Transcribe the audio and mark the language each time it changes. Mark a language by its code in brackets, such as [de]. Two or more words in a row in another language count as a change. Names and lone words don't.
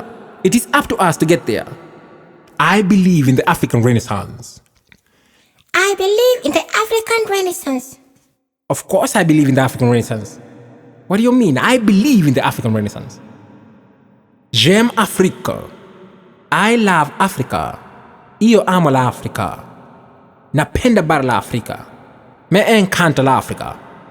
[en] It is up to us to get there. I believe in the African Renaissance. I believe in the African Renaissance. Of course I believe in the African Renaissance. What do you mean? I believe in the African Renaissance. [fr] J'aime Afrique. [en] I love Africa. [it] Io amo l'Africa. [sw] Napenda bara la Afrika. [es] Me encanta l'Africa.